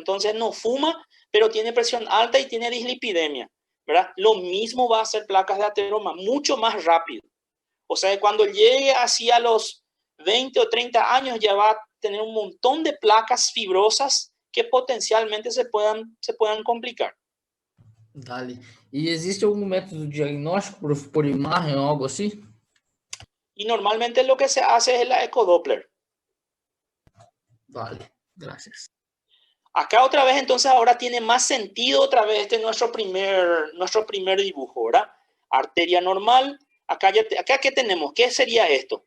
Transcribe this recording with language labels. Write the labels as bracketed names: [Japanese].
[Spanish] Entonces no fuma, pero tiene presión alta y tiene dislipidemia, ¿verdad? Lo mismo va a hacer placas de ateroma, mucho más rápido. O sea, cuando llegue así a los 20 o 30 años ya va a tener un montón de placas fibrosas que potencialmente se puedan complicar. Dale. [Portuguese] E existe algum método diagnóstico por imagem ou algo assim? [Spanish] Y normalmente lo que se hace es la ecodoppler. Vale, gracias. Acá otra vez, entonces ahora tiene más sentido otra vez nuestro primer dibujo, ¿verdad? Arteria normal. Acá ¿qué tenemos? ¿Qué sería esto?